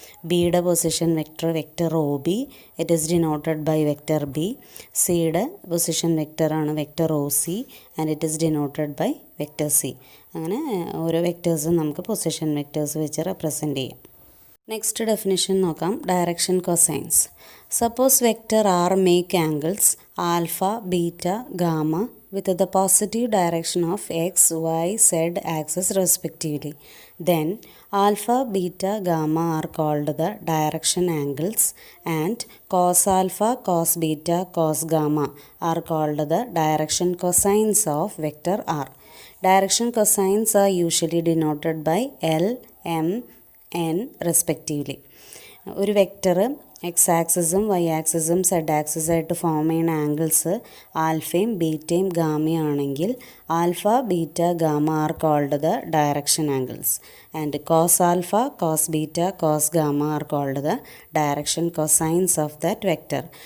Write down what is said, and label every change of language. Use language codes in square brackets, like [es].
[en] ബിയുടെ position vector vector O B, it is denoted by vector B. [ml] സിയുടെ position വെക്ടറാണ് [en] Vector O C and it is denoted by vector C. [ml] അങ്ങനെ ഓരോ വെക്ടേഴ്സും നമുക്ക് position vectors വെച്ച് represent ചെയ്യാം. Next definition നോക്കാം. Direction cosines. [en] Suppose vector R make angles alpha, beta, gamma with the positive direction of x, y, z axis respectively. Then alpha, beta, gamma are called the direction angles and cos alpha, cos beta, cos gamma are called the direction cosines of vector r. Direction cosines are usually denoted by L, M, N respectively. [ml] ഒരു vector X ആക്സിസും Y ആക്സിസും Z ആക്സിസായിട്ട് form ചെയ്യുന്ന angles ആൽഫയും ബീറ്റയും ഗാമയും ആണെങ്കിൽ [en] Alpha, beta, gamma are called the direction angles and cos alpha, cos beta, cos gamma are called the direction cosines of that vector.